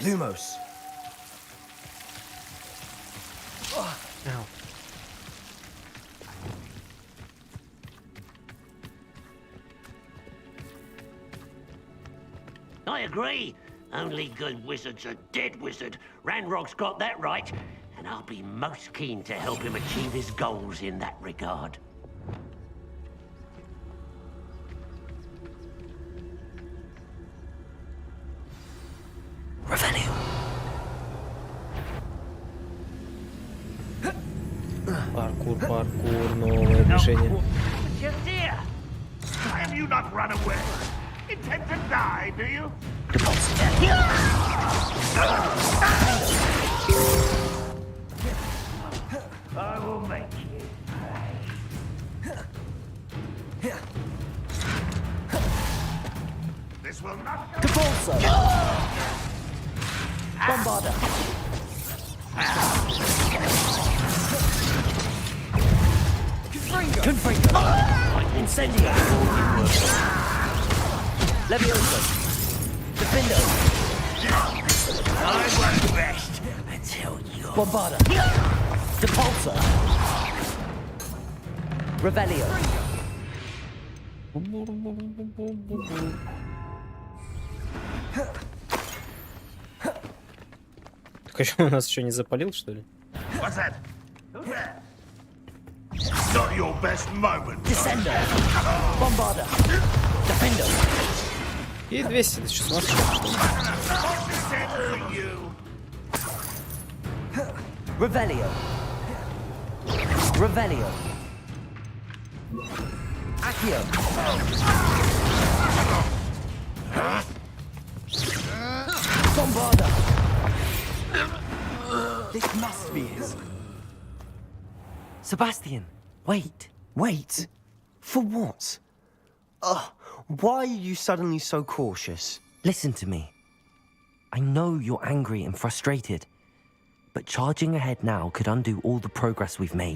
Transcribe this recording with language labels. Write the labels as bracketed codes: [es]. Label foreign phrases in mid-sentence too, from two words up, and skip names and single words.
[en] Lumos. Ow. I agree. Only good wizards are dead wizard. Ranrock's got that right, and I'll be most keen to help him achieve his goals in that regard. Revelio. [ru] Паркур, новое движение. [en] Just here. Have you not run away? Intend to die, do you? I will make you pay. This will not... Depulsor. Bombarda. Confringo. Incendio. Levioso. Defender. I won't rest until you... Bombarda. Depulsor. Revelio. [ru] Так а что, у нас еще не запалил, что ли? [en] What's that? Who's that? Not your best moment. Descender. Bombarda. Defender. [ru] И 200, ты что, смотришь, что ли? [en] Revelio. Revelio. Accio. Bombarda. This must be his. Sebastian, wait. Wait? For what? Why are you suddenly so cautious? Listen to me. I know you're angry and frustrated, but charging ahead now could undo all the progress we've made.